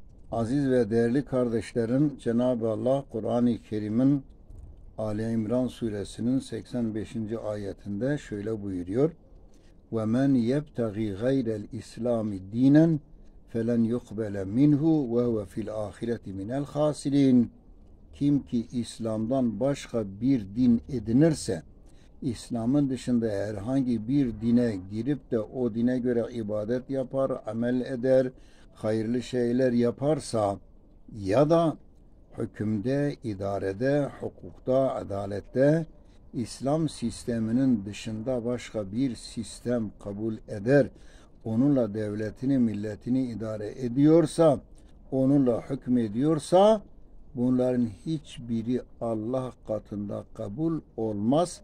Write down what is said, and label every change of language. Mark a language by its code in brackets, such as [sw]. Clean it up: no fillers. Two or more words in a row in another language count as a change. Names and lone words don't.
[tr] Aziz ve değerli kardeşlerim, Cenab-ı Allah Kur'an-ı Kerim'in Ali İmran suresinin 85. ayetinde şöyle buyuruyor: [ar] وَمَنْ يَبْتَغِي غَيْرَ الْإِسْلَامِ دِينًا فَلَنْ يُقْبَلَ مِنْهُ وَهُوَ فِي الْآخِرَةِ مِنَ الْخَاسِرِينَ. [tr] Kim ki İslam'dan başka bir din edinirse, İslam'ın dışında herhangi bir dine girip de o dine göre ibadet yapar, amel eder, hayırlı şeyler yaparsa ya da hükümde, idarede, hukukta, adalette İslam sisteminin dışında başka bir sistem kabul eder, onunla devletini, milletini idare ediyorsa, onunla hükmediyorsa, bunların hiçbiri Allah katında kabul olmaz.